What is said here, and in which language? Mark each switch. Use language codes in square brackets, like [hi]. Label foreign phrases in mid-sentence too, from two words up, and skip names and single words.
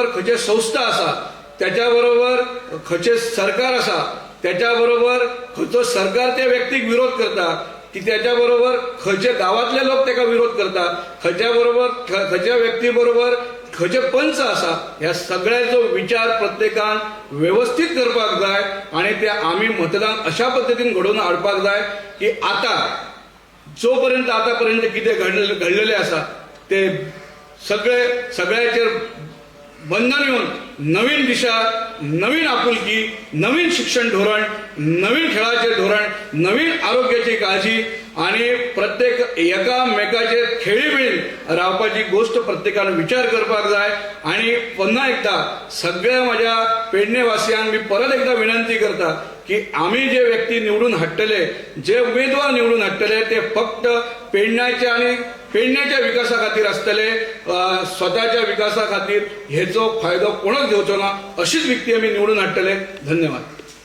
[kok] खंयचे संस्था असा, त्याच्या बरोबर खंयचे सरकार असा, त्याच्या बरोबर खंयचो सरकार त्या व्यक्तीक विरोध करता की त्याच्या बरोबर खंयचे गावातले लोक त्याका विरोध करता, खंयच्या बरोबर खंयच्या व्यक्ती बरोबर खंयचे पंच असा, ह्या सगळ्याचो विचार प्रत्येकान व्यवस्थित करपाक जाय आणि ते आम्ही मतदान अशा पद्धतीन घडोवन हाडपाक जाय की आता जोपर्यंत आतापर्यंत कितें घडलेले असा ते सगळ्याचेर बंधन येऊन नवीन दिशा, नवीन आपुलकी, नवीन शिक्षण धोरण, नवीन खेळाचे धोरण, नवीन आरोग्याची काळजी आणि प्रत्येक एकामेकाचे खेळी मिळून रावपाची गोष्ट प्रत्येकाने विचार करपाक जाय। आणि पुन्हा एकदा सगळ्या माझ्या पेडणेवासियांक मी परत एकदा विनंती करता की आम्ही जे व्यक्ती निवडून हाडटले, जे उमेदवार निवडून हाडटले ते फक्त पेडण्याच्या आणि पेडण्याच्या विकासा खातीर आसतले, स्वतःच्या विकासा खातीर हेचो फायदो कोणच घेवचो ना, अशीच व्यक्ती आम्ही निवडून हाडटले। धन्यवाद।